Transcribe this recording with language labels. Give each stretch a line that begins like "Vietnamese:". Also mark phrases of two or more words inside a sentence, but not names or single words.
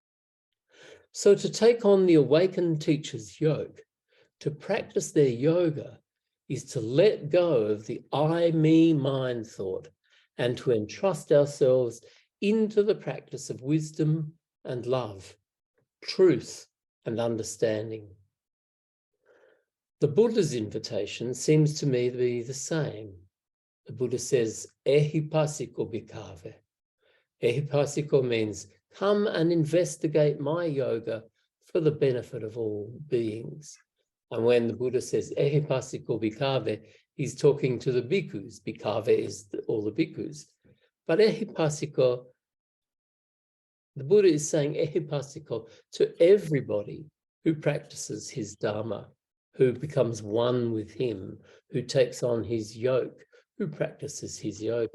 English: So to take on the awakened teacher's yoke, to practice their yoga, is to let go of the I, me, mine thought and to entrust ourselves into the practice of wisdom and love, truth and understanding. The Buddha's invitation seems to me to be the same. The Buddha says,
Pali: Ehipassiko bhikkhave.
English: Ehipassiko means come and investigate my yoga for the benefit of all beings. And when the Buddha says
Pali: Ehipassiko bhikkhave,
English: he's talking to the bhikkhus. Bhikkhave is all the bhikkhus. But Ehipassiko, the Buddha is saying Ehipassiko to everybody who practices his Dhamma, who becomes one with him, who takes on his yoke, who practices his yoga.